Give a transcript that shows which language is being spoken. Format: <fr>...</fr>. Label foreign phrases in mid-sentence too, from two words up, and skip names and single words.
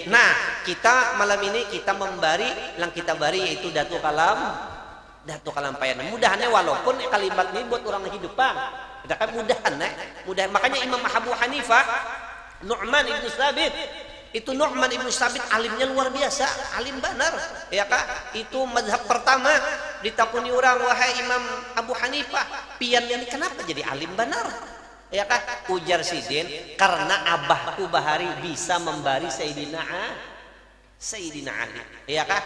<bjn>Nah, kita malam ini kita membari yang kita bari yaitu Datu Kalampayan. Mudahannya walaupun kalimat ini buat orang hidupan, kita kan mudah. Makanya Imam Abu Hanifah Nu'man ibn Thabit itu Nu'man ibn Sabit alimnya luar biasa, alim benar ya kah. Itu mazhab pertama ditakuni orang, wahai Imam Abu Hanifah pian ini kenapa jadi alim benar ya kah? Ujar sidin, karena abahku bahari bisa membari Sayyidina Ali ya kah.</bjn>